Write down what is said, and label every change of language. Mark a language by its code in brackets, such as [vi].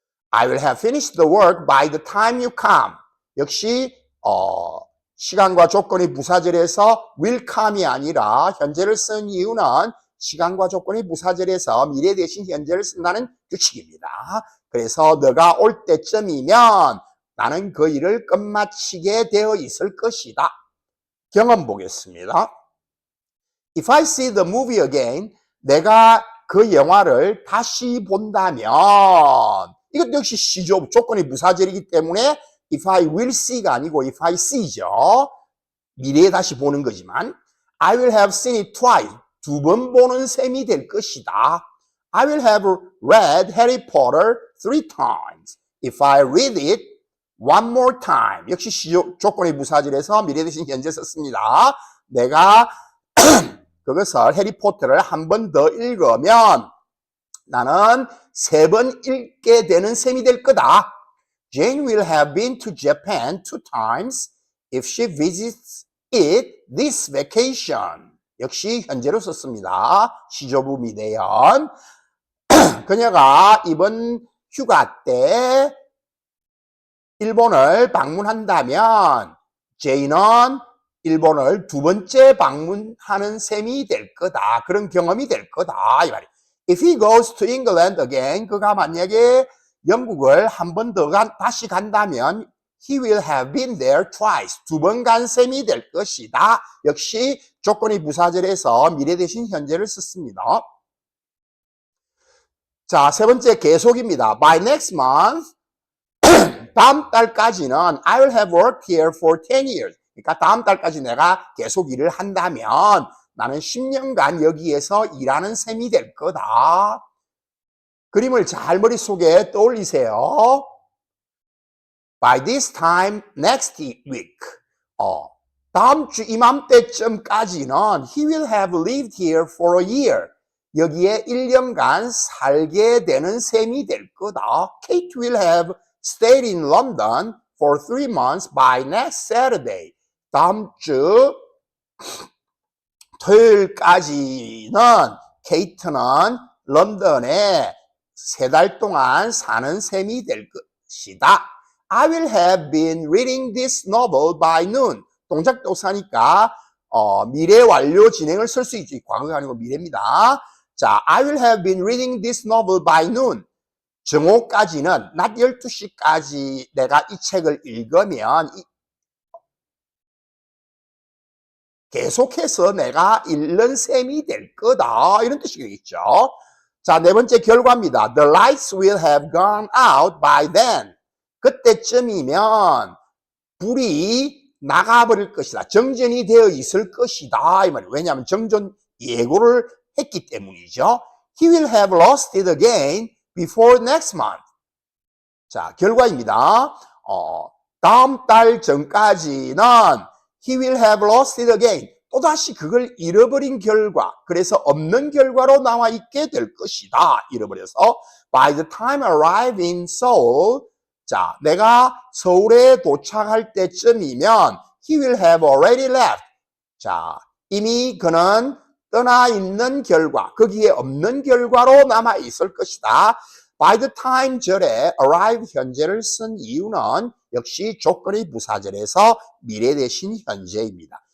[en] I will have finished the work by the time you come. [ko] 역시 시간과 조건의 부사절에서 will come이 아니라 현재를 쓴 이유는 시간과 조건의 부사절에서 미래 대신 현재를 쓴다는 규칙입니다. 그래서 너가 올 때쯤이면 나는 그 일을 끝마치게 되어 있을 것이다. 경험 보겠습니다. [en] If I see the movie again, [ko] 내가 그 영화를 다시 본다면 이것도 역시 시조 조건의 부사절이기 때문에 if I will see가 아니고 if I see죠. 미래에 다시 보는 거지만 [en] I will have seen it twice. [ko] 2번 보는 셈이 될 것이다. [en] I will have read Harry Potter 3 times. If I read it one more time. [ko] 역시 시조 조건의 부사절에서 미래 대신 현재 썼습니다. 내가 그것을 해리포터를 한 번 더 읽으면 나는 3번 읽게 되는 셈이 될 거다. [en] Jane will have been to Japan 2 times if she visits it this vacation. [ko] 역시 현재로 썼습니다. 시조부 미래현. 그녀가 이번 휴가 때 일본을 방문한다면 제이는 일본을 2번째 방문하는 셈이 될 거다. 그런 경험이 될 거다. 이 말이에요. [en] If he goes to England again, [ko] 그가 만약에 영국을 한 번 더 다시 간다면 [en] he will have been there twice. [ko] 2번 간 셈이 될 것이다. 역시 조건의 부사절에서 미래 대신 현재를 썼습니다. 자, 3번째 계속입니다. [en] By next month, [ko] 다음 달까지는 [en] I will have worked here for 10 years. [ko] 그러니까 다음 달까지 내가 계속 일을 한다면 나는 10년간 여기에서 일하는 셈이 될 거다. 그림을 잘 머릿속에 떠올리세요. [en] By this time next week. [ko] 다음 주 이맘때쯤까지는 [en] he will have lived here for a year. [ko] 여기에 1년간 살게 되는 셈이 될 거다. [en] Kate will have stayed in London for 3 months by next Saturday. [ko] 다음 주 토요일까지는 케이트는 런던에 3달 동안 사는 셈이 될 것이다. [en] I will have been reading this novel by noon. [ko] 동작 동사니까 미래 완료 진행을 쓸 수 있지. 과거가 아니고 미래입니다. [en] 자, I will have been reading this novel by noon. [ko] 정오까지는 낮 12시까지 내가 이 책을 읽으면 계속해서 내가 읽는 셈이 될 거다. 이런 뜻이겠죠. 자, 네 번째 결과입니다. [en] The lights will have gone out by then. [ko] 그때쯤이면 불이 나가버릴 것이다. 정전이 되어 있을 것이다. 이 말이에요. 왜냐하면 정전 예고를 했기 때문이죠. [en] He will have lost it again before next month. [ko] 자, 결과입니다. 다음 달 전까지는 [en] he will have lost it again. [ko] 또다시 그걸 잃어버린 결과, 그래서 없는 결과로 나와 있게 될 것이다. [en] 잃어버려서 by the time I arrive in Seoul, [ko] 자, 내가 서울에 도착할 때쯤이면 [en] he will have already left. [ko] 자, 이미 그는 떠나 있는 결과, 거기에 없는 결과로 남아 있을 것이다. by the time 절에 arrive 현재를 쓴 이유는 역시 조건의 부사절에서 미래 대신 현재입니다.